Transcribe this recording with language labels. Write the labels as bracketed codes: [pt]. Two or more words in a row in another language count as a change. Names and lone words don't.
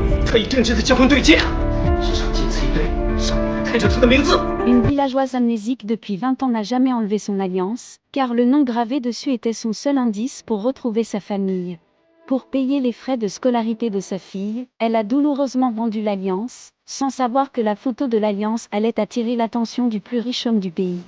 [zh] 可以正直的交换对戒，时常仅此一对，上面开着他的名字。 [fr] Une villageoise amnésique depuis 20 ans n'a jamais enlevé son alliance, car le nom gravé dessus était son seul indice pour retrouver sa famille. Pour payer les frais de scolarité de sa fille, elle a douloureusement vendu l'alliance, sans savoir que la photo de l'alliance allait attirer l'attention du plus riche homme du pays.